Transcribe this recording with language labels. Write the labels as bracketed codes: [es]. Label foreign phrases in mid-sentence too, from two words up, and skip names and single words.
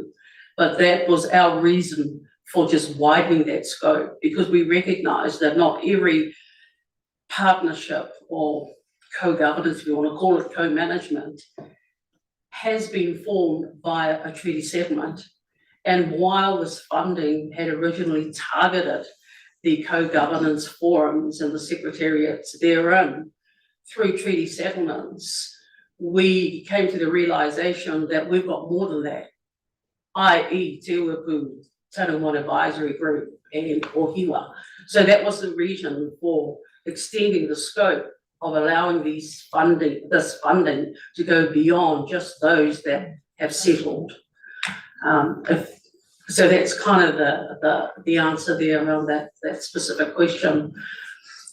[en] But that was our reason for just widening that scope, because we recognise that not every partnership or co-governance, if you want to call it co-management, has been formed via a treaty settlement. And while this funding had originally targeted the co-governance forums and the secretariats therein through treaty settlements, we came to the realisation that we've got more than that, i.e. Te Uepu, Tauranga Advisory Group and Ohiwa. So that was the reason for extending the scope of allowing this funding to go beyond just those that have settled. So that's kind of the answer there around that specific question.